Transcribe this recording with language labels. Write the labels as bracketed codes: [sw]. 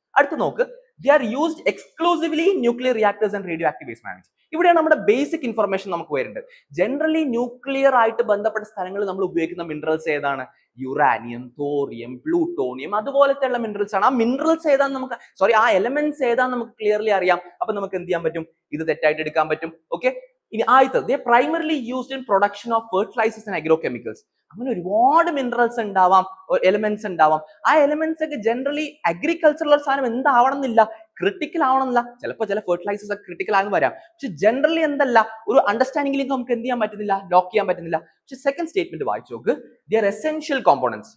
[ml] അടുത്ത് നോക്ക്, [en] they are used exclusively in nuclear reactors and radioactive waste management. [ml] ഇവിടെയാണ് നമ്മുടെ ബേസിക് ഇൻഫർമേഷൻ നമുക്ക് വരുന്നത്. ജനറലി ന്യൂക്ലിയർ ആയിട്ട് ബന്ധപ്പെട്ട സ്ഥലങ്ങളിൽ നമ്മൾ ഉപയോഗിക്കുന്ന മിനറൽസ് ഏതാണ്? യുറാനിയം, തോറിയം, പ്ലൂട്ടോണിയം, അതുപോലത്തെ ഉള്ള മിനറൽസ് ആണ്. ആ മിനറൽസ് ഏതാന്ന് നമുക്ക് ആ എലമെന്റ്സ് ഏതാന്ന് നമുക്ക് ക്ലിയർലി അറിയാം. അപ്പൊ നമുക്ക് എന്ത് ചെയ്യാൻ പറ്റും? ഇത് തെറ്റായിട്ട് എടുക്കാൻ പറ്റും. ഓക്കെ, ഇനി ആദ്യത്തെ, [en] they primarily used in production of fertilizers and agrochemicals. [ml] അങ്ങനെ ഒരുപാട് മിനറൽസ് ഉണ്ടാവാം, എലമെന്റ്സ് ഉണ്ടാവാം. ആ എലമെന്റ്സ് ഒക്കെ ജനറലി അഗ്രികൾച്ചറൽ സാധനം എന്താവണം എന്നില്ല, ക്രിട്ടിക്കൽ ആവണമെന്നില്ല. ചിലപ്പോൾ ചില ഫെർട്ടിലൈസേഴ്സ് ഒക്കെ ക്രിട്ടിക്കൽ ആണെന്ന് വരാം. പക്ഷെ ജനറലി എന്തല്ല, ഒരു അണ്ടർസ്റ്റാൻഡിംഗിലേക്ക് നമുക്ക് എന്ത് ചെയ്യാൻ പറ്റുന്നില്ല? ലോക്ക് ചെയ്യാൻ പറ്റുന്നില്ല. പക്ഷെ സെക്കൻഡ് സ്റ്റേറ്റ്മെന്റ് വായിച്ചു നോക്ക്. [en] They are essential components.